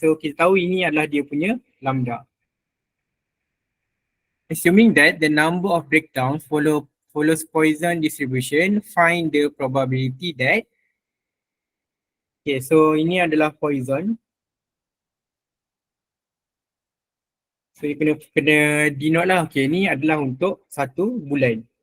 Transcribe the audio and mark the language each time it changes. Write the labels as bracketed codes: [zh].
[ms] So kita tahu ini adalah dia punya lambda. [en] Assuming that the number of breakdowns follows Poisson distribution, find the probability that. [ms] Okay, so ini adalah Poisson. So kena denote lah. Okay, ni adalah untuk satu bulan.